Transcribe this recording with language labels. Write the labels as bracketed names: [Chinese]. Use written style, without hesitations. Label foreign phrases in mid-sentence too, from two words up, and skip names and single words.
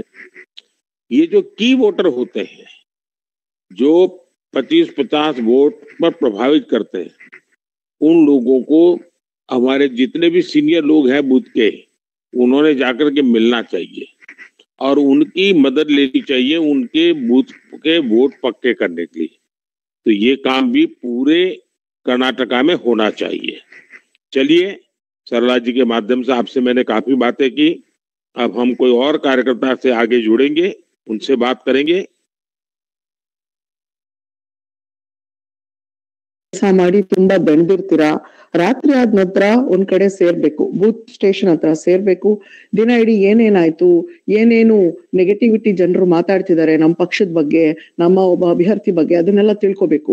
[Hindi] ये जो की वोटर होते हैं, जो 25-50 वोट पर प्रभावित करते हैं, उन लोगों को हमारे जितने भी सीनियर लोग हैं बूथ के, उन्होंने जाकर के मिलना चाहिए और उनकी मदद लेनी चाहिए उनके बूथ के वोट पक्के करने के लिए। तो ये काम भी पूरे कर्नाटका में होना चाहिए। चलिए, सरला जी के माध्यम से आपसे मैंने काफी बातें की, अब हम कोई और कार्यकर्ता से आगे जुड़ेंगे, उनसे बात करेंगे। [Kannada] ಮಾಡಿ ತುಂಬಾ ಬೆಳೆದಿರ್ತೀರಾ, ರಾತ್ರಿ ಆದ ನಂತರ ಒಂದ್ ಕಡೆ ಸೇರ್ಬೇಕು, [English] booth station [Kannada] ಹತ್ರ ಸೇರ್ಬೇಕು. ದಿನ ಇಡೀ ಏನೇನಾಯ್ತು, ಏನೇನು ನೆಗೆಟಿವಿಟಿ ಜನರು ಮಾತಾಡ್ತಿದ್ದಾರೆ ನಮ್ಮ ಪಕ್ಷದ ಬಗ್ಗೆ, ನಮ್ಮ ಒಬ್ಬ ಅಭ್ಯರ್ಥಿ ಬಗ್ಗೆ, ಅದನ್ನೆಲ್ಲ ತಿಳ್ಕೊಬೇಕು.